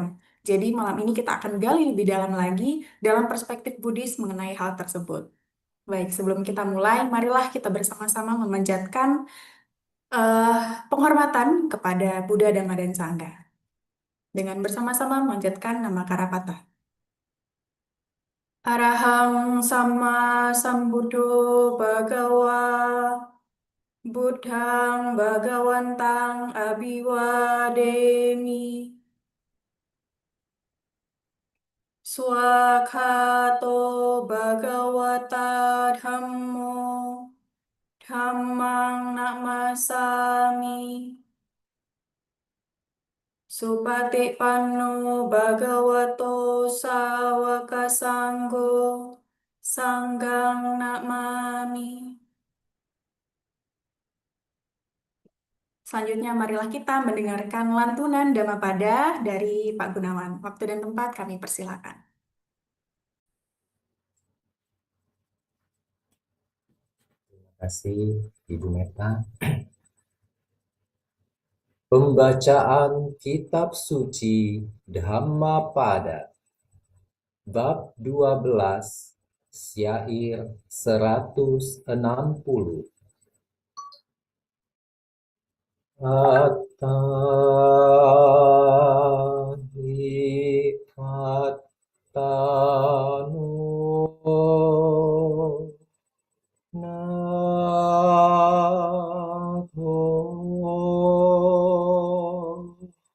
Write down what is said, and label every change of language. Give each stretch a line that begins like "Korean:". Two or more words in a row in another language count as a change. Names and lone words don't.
Indonesian: Jadi malam ini kita akan gali lebih dalam lagi dalam perspektif Buddhis mengenai hal tersebut. Baik, sebelum kita mulai, marilah kita bersama-sama memanjatkan eh, penghormatan kepada Buddha, Dhamma, dan Sangha dengan bersama-sama memanjatkan nama Karapata.
Pali: Arahang sama sambuddho bhagawa Buddhang bhagawantang abhiwademi Swakhato bhagawata dhammo dhammang namasami Supatipanno bhagavato sawaka sanggo sanggang namami.
Indonesian: Selanjutnya marilah kita mendengarkan lantunan Dhammapada dari Pak Gunawan. Waktu dan tempat kami persilakan. Terima kasih, Ibu Meta. Pembacaan Kitab Suci Dhammapada, Bab 12, Syair 160.
Pali: Attahi kattano Natho